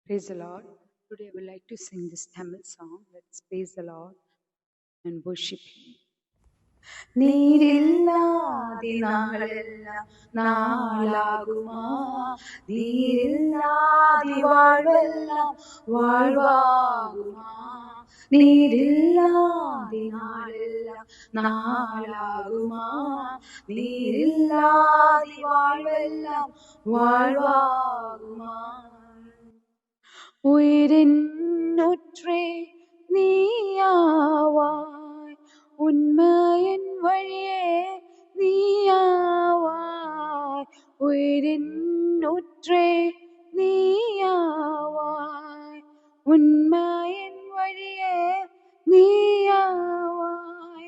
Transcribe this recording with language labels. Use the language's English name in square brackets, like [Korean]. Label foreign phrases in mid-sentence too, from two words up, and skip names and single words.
[English] Praise the Lord. Today I would like to sing this Tamil song. Let's praise the Lord and worship Him. [Tamil] நீரில்லாதே நாளெல்லாம் நாளாகுமா, நீரில்லாதே வாழ்வெல்லாம் வாழ்வாகுமா, நீரில்லாதே நாளெல்லாம் நாளாகுமா, நீரில்லாதே வாழ்வெல்லாம் வாழ்வாகுமா. உயிரின்னுற்றே நீயாவாய், உண்மையின் வழியே நீயாவாய். உயிரின்னுற்றே நீயாவாய், உண்மையின் வழியே நீயாவாய்.